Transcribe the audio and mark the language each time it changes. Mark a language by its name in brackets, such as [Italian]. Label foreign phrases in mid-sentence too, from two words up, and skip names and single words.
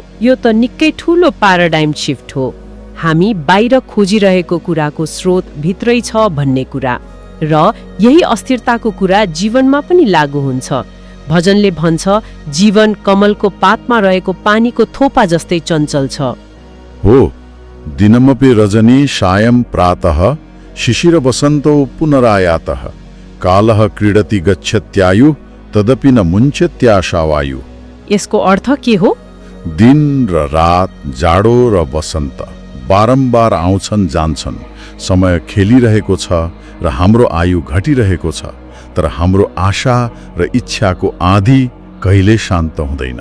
[Nepali] यो त निकै ठूलो [English] paradigm shift [Nepali] हो। हामी बाहिर खोजिरहेको कुराको स्रोत भित्रै छ भन्ने कुरा, र यही अस्थिरताको कुरा जीवनमा पनि लागू हुन्छ। भजनले भन्छ, जीवन कमलको पातमा रहेको पानीको थोपा जस्तै चञ्चल छ। हो, [Sanskrit] दिनमपि रजनी सायं प्रातः शिशिर वसन्तो पुनरायातः कालः क्रीडति गच्छत्यायु तदपि न मुञ्चत्याशावायु। [Nepali] यसको अर्थ के हो? दिन र रात, जाडो र वसन्त बारम्बार आउँछन् जान्छन्। समय खेलिरहेको छ र हाम्रो आयु घटिरहेको छ, तर हाम्रो आशा र इच्छाको आँधी कहिले शान्त हुँदैन।